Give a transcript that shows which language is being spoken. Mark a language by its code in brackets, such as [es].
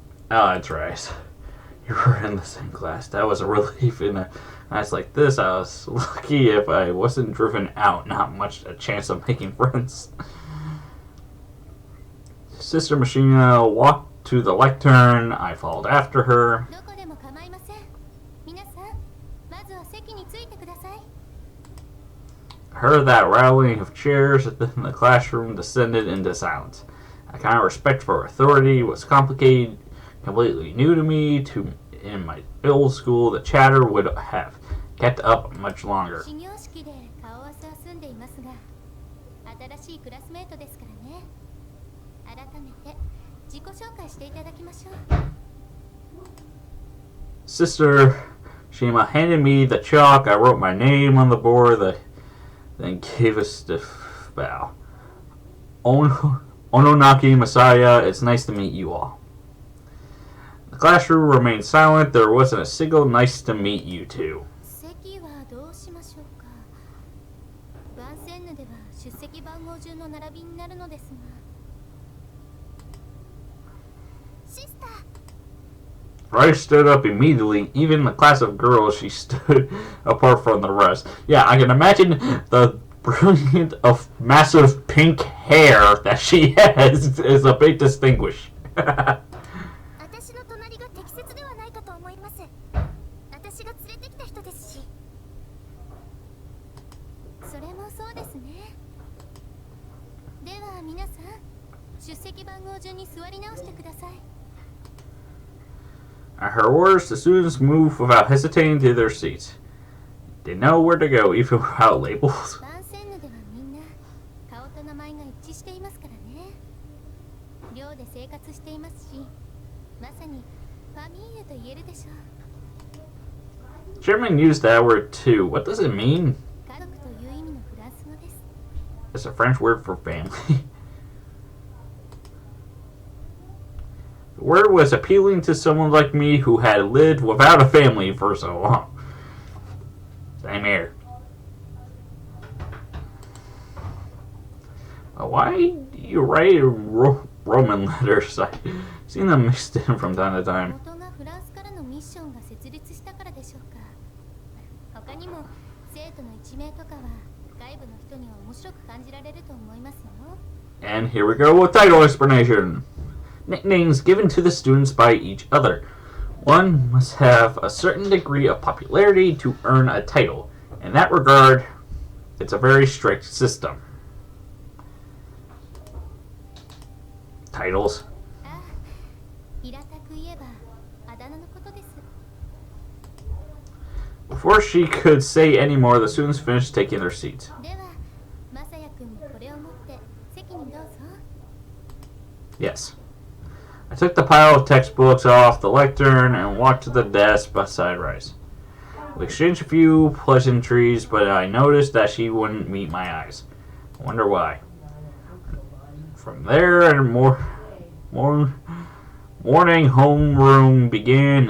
[en] Oh, that's right. You were in the same class. That was a relief in a Nights like this, I was lucky if I wasn't driven out. Not much a chance of making friends. Sister Machina walked to the lectern. I followed after her. [ja] どこでも構いません。皆さん、まずは席についてください。 [en] I heard that rattling of chairs, then the classroom descended into silence. A kind of respect for authority was complicated, completely new to me. In my old school, the chatter would have kept up much longer. [ja] 始業式で顔合わせは済んでいますが、新しいクラスメートですからね。改めて自己紹介していただきましょう。 [en] Sister Shima handed me the chalk. I wrote my name on the board, then gave a stiff bow. Ononaki Messiah, it's nice to meet you all. The classroom remained silent. There wasn't a single nice to meet you two. [ja] 席はどうしましょうか。番線ヌでは出席番号順の並びになるのですが。シスター。 [en] Rice stood up immediately. Even the class of girls, she stood apart from the rest. Yeah, I can imagine the brilliant of massive pink hair that she has is a big distinguish. [ja] 私の隣が適切ではないかと思います。私が連れてきた人ですし。それもそうですね。では皆さん、出席番号順に座り直してください。 [en] At her orders, the students moved without hesitating to their seats. They know where to go, even without labels. [ja] 番線ヌではみんな顔と名前が一致していますからね。寮で生活していますし、まさにファミーユと言えるでしょう。 [en] Chairman used that word too. What does it mean? [ja] 家族という意味のフランス語です。 [en] It's a French word for family. The word was appealing to someone like me who had lived without a family for so long. Same here. Why do you write Roman letters? I've seen them mixed in from time to time. [ja] 元がフランスからのミッションが設立したからでしょうか。他にも生徒の一名とかは外部の人には面白く感じられると思いますよ。 [en] And here we go with title explanation. Nicknames given to the students by each other. One must have a certain degree of popularity to earn a title. In that regard, it's a very strict system. Titles. [ja] ああ、平たく言えばあだ名のことです。 [en] Before she could say any more, the students finished taking their seats. [ja] では、まさやくんもこれを持って席にどうぞ。 [en] Yes. I took the pile of textbooks off the lectern and walked to the desk beside Rice. We exchanged a few pleasantries, but I noticed that she wouldn't meet my eyes. I wonder why. From there, and morning homeroom began.